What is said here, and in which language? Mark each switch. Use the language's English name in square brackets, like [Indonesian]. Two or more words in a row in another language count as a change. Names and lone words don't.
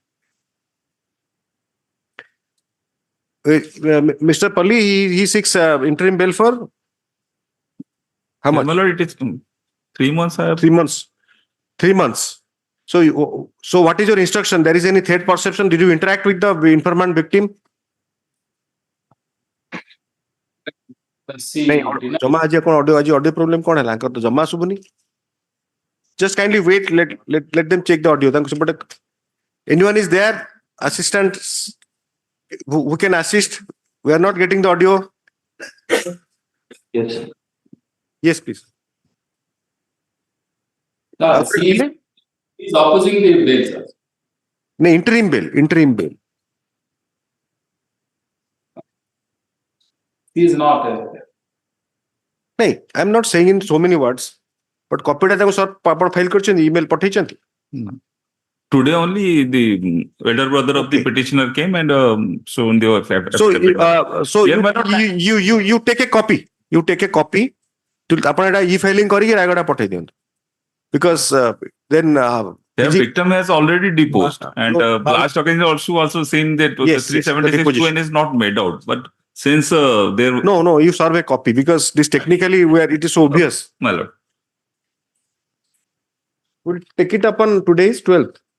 [English] Mr. Palli, he seeks interim bail for how much? My lord, it is 3 months. 3 months. 3 months. So what is your instruction? There is any third perception? Did you interact with the informant victim? जमा आज कौन ऑडियो प्रॉब्लम कौन है लाकर तो जमा सुबुनी just kindly wait let them check the audio but anyone is there assistants who can assist we are not getting the audio yes please he is opposing the bill, sir. no interim bill He is not no I'm not saying in so many words But [Odia] copy ଟା ତାକୁ sir ଆପଣ file କରିଛନ୍ତି email ପଠେଇଛନ୍ତି? [English] Today only the elder brother of the petitioner came and shown the So you take a copy. You take a copy. [Odia] ଆପଣ ଏଟା e-filing କରିକି ରାୟଗଡ଼ା ପଠେଇ ଦିଅନ୍ତୁ. [English] Because then the victim has already deposed and last occasion also seen that the 376 is not made out. But since there no, you serve a copy because this technically where it is so obvious. My lord. We'll take it up on today's 12th.